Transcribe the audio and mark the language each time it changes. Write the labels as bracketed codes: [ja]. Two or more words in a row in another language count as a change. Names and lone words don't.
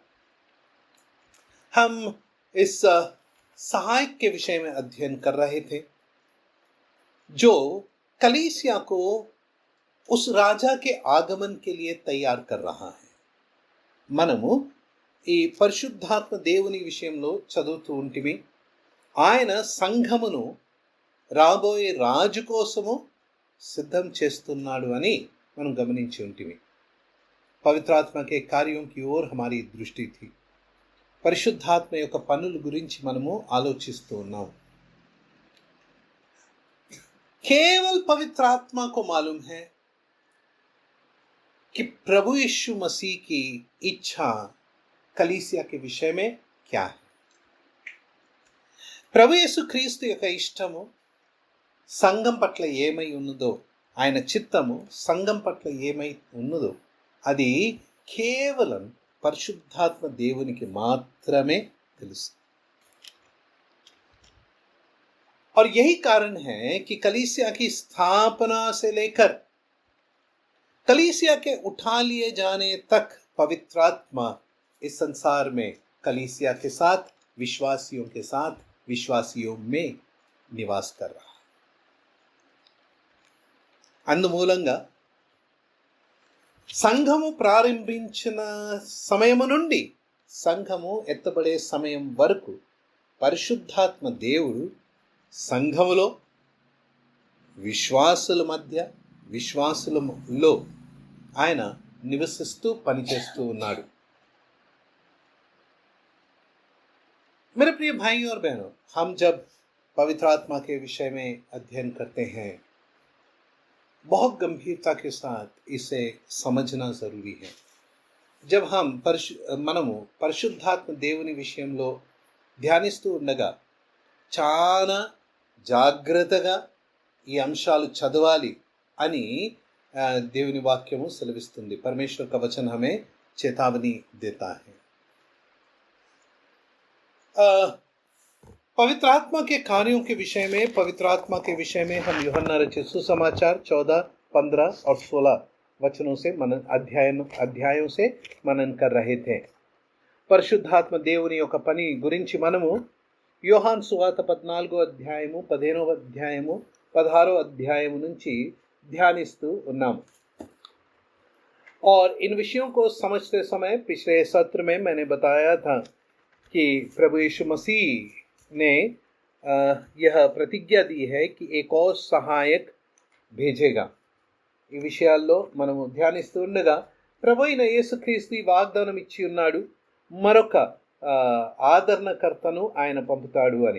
[hi] हम इस सहायक के विषय में अध्ययन कर रहे थे जो कलीसिया को उस राजा के आगमन के लिए तैयार कर रहा है. [te] మనము ఈ పరిశుద్ధాత్మ దేవుని విషయంలో చదువుతూ ఉంటిమి. ఆయన సంఘమును రాబోయే రాజు కోసము సిద్ధం చేస్తున్నాడు అని మనం గమనించి ఉంటిమి. [hi] పవిత్రాత్మ के कार्यों की ओर हमारी दृष्टि थी. [te] పరిశుద్ధాత్మ యొక్క పనుల గురించి మనము ఆలోచిస్తూ ఉన్నాం. [hi] केवल पवित्र आत्मा को मालूम है कि प्रभु यीशु मसीह की इच्छा कलीसिया के विषय में क्या है. [te] ప్రభు యేసు క్రీస్తు యొక్క ఇష్టము సంఘం పట్ల ఏమై ఉన్నదో, ఆయన చిత్తము సంఘం పట్ల ఏమై ఉన్నదో అది కేవలం పరిశుద్ధాత్మ దేవునికి మాత్రమే తెలుసు. [hi] और यही कारण है कि कलीसिया की स्थापना से लेकर कलीसिया के उठा लिए जाने तक पवित्र आत्मा इस संसार में कलीसिया के साथ, विश्वासियों में निवास कर रहा है. [te] అందుమూలంగా సంఘము ప్రారంభించిన సమయము నుండి సంఘము ఎత్తబడే సమయం వరకు పరిశుద్ధాత్మ దేవుడు సంఘములో, విశ్వాసులలో ఆయన నివసిస్తూ పనిచేస్తూ ఉన్నాడు. [hi] मेरे प्रिय भाइयों और बहनों, हम जब पवित्र आत्मा के विषय में अध्ययन करते हैं, बहुत गंभीरता के साथ इसे समझना जरूरी है. जब हम [te] మనము పరిశుద్ధాత్మ దేవుని విషయంలో ధ్యానిస్తూ ఉండగా చాలా జాగ్రత్తగా ఈ అంశాలు చదవాలి అని దేవుని వాక్యము సెలవిస్తుంది. [hi] परमेश्वर का वचन हमें चेतावनी देता है. पवित्र आत्मा के कार्यों के विषय में हम यूहन्ना रचित सुसमाचार 14, 15 और 16 वचनों से अध्यायों से मनन कर रहे थे. [te] పరిశుద్ధాత్మ దేవుని యొక్క పని గురించి మనము యోహాను సువార్త 14వ అధ్యాయము, 15వ అధ్యాయము, 16వ అధ్యాయము నుంచి ధ్యానిస్తూ ఉన్నాము. [hi] और इन विषयों को समझते समय पिछले सत्र में मैंने बताया था कि प्रभु यीशु मसीह ने यह प्रतिज्ञा दी है कि एक और सहायक भेजेगा. [te] ఈ విషయాల్లో మనము ధ్యానిస్తూ ఉండగా ప్రభు అయిన యేసుక్రీస్తు వాగ్దానం ఇచ్చి ఉన్నాడు, మరొక ఆదరణకర్తను ఆయన పంపుతాడు అని.